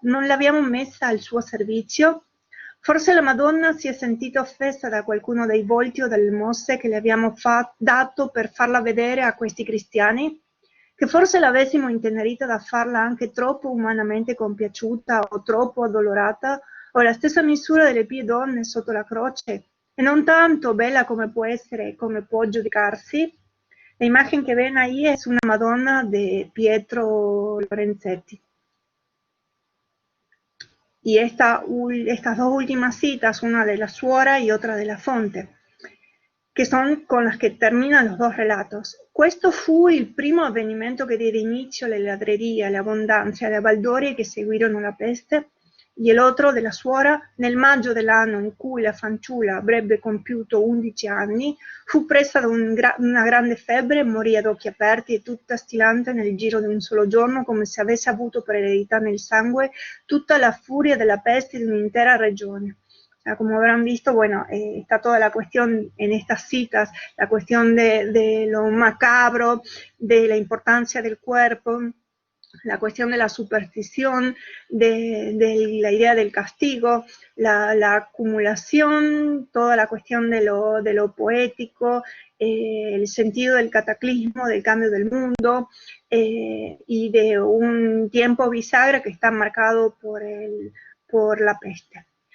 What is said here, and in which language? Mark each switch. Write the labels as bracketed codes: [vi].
[it] Non l'abbiamo messa al suo servizio? Forse la Madonna si è sentita offesa da qualcuno dei volti o dalle mosse che le abbiamo dato per farla vedere a questi cristiani? Che forse l'avessimo intenerita da farla anche troppo umanamente compiaciuta o troppo addolorata, o la stessa misura delle pie donne sotto la croce, e non tanto bella come può essere e come può giudicarsi? [es] La imagen que ven ahí es una Madonna de Pietro Lorenzetti. Y estas dos últimas citas, una de la Suora y otra de la Fonte, [it] che sono [es] con las che terminano los dos relatos. [it] Questo fu il primo avvenimento che diede inizio alle ladrerie, alle abbondanze, alle baldorie che seguirono la peste, [es] y el otro [it] della Suora, nel maggio dell'anno in cui la fanciulla avrebbe compiuto 11 anni, fu presa da una grande febbre, morì ad occhi aperti e tutta stilante nel giro di un solo giorno, come se avesse avuto per eredità nel sangue tutta la furia della peste di un'intera regione. [es] Como habrán visto, bueno, está toda la cuestión en estas citas, la cuestión de lo macabro, de la importancia del cuerpo, la cuestión de la superstición, de la idea del castigo, la acumulación, toda la cuestión de lo poético, el sentido del cataclismo, del cambio del mundo, y de un tiempo bisagra que está marcado por la peste.